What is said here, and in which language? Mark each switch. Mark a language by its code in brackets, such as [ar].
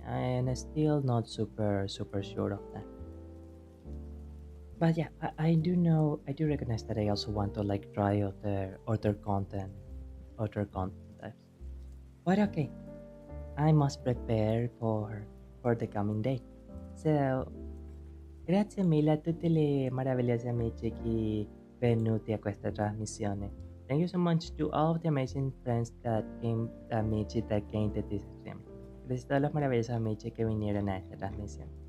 [en] I'm still not super sure of that. But yeah, I do know, I do recognize that I also want to like try other content types. But okay, I must prepare for the coming day. [it] So, grazie mille a tutti le meravigliosi amici che venuti a questa trasmissione. [en] Thank you so much to all of the amazing friends that came, amici that came to this stream. [es] Gracias a todos los maravillosos amici que vinieron a esta transmisión.